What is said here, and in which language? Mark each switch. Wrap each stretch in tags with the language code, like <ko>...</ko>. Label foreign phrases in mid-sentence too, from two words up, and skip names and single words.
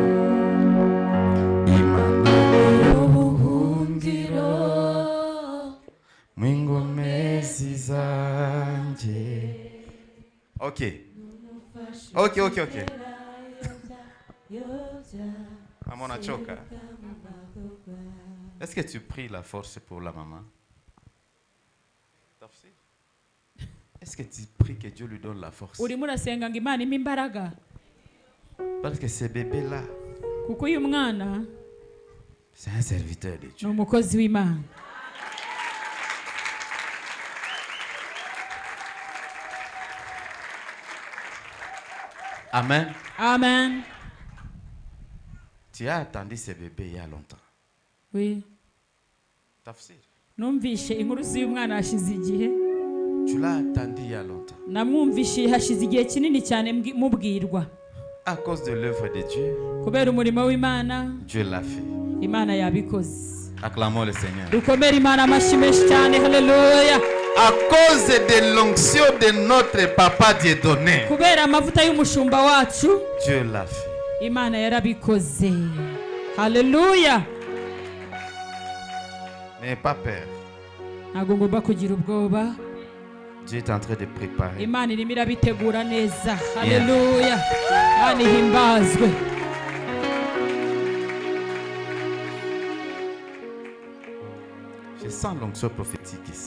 <rw>Imanani y'ubuhungiro, ingome zizanjye. Ok. Ok, ok, ok.</rw> <fr>Maman, on a choqué. Est-ce que tu pries la force pour la maman? Est-ce que tu pries que Dieu lui donne la force?</fr> <rw>urimo urasenga ngo Imana impe imbaraga</rw> <fr>Parce que ce bébé-là,</fr> <rw>kuko uyu mwana</rw> <fr>c'est un serviteur de</fr> <rw>ni</rw> <fr>Dieu.</fr> <rw>umukozi w'Imana. Amen. Amen.</rw> <fr>Tu as attendu ce bébé il y a longtemps. Oui. Tafsir.</fr> <rw>Numvishe inkuru z'uyu mwana hashize igihe.</rw> <fr>Tu l'as attendu il y a longtemps.</fr> <rw>Namwumvishe hashize igihe kinini cyane mubwirwa.</rw> <fr>À cause de l'œuvre de Dieu,</fr> <rw>Kubera umurimo w'Imana,</rw> <fr>Dieu l'a fait.</fr> <rw>Imana yabikoze.</rw> <fr>Acclamons le Seigneur.</fr> <rw>Dukomere Imana amashyi menshi cyane. Hallelujah.</rw> <fr>À cause de l'onction de notre papa Dieudonné,</fr> <rw>Kubera amavuta y'umushumba wacu,</rw> <fr>Dieu l'a fait.</fr> <rw>Imana yarabikoze. Hallelujah.</rw> <fr>N'aie pas peur.</fr> <rw>Ntabwo ngomba kugira ubwoba.</rw> <fr>Dieu est en train de préparer.</fr> <rw>Imana irimo irabitegura neza. Hallelujah. Imana ihimbazwe.</rw> <fr>Je sens l'onction prophétique ici.</fr>